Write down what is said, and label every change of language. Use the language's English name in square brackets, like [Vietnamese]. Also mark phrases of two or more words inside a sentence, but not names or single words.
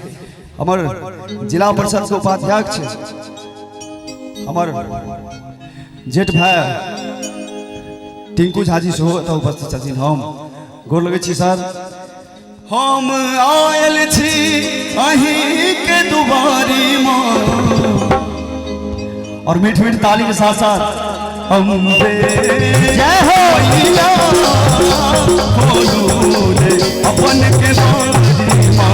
[Maithili] हमार जिला परिषद के उपाध्यक्ष हमार जेठ भाई टिंकू झा जी सेहो एतऽ उपस्थित छथिन, हम गोर लगै छी सर। हम आयल छी अहीं के दुआरी माँ, और मीठ मीठ ताली के साथ साथ अम्बे जय हो मैया खोलू रे अपन के बारी माँ,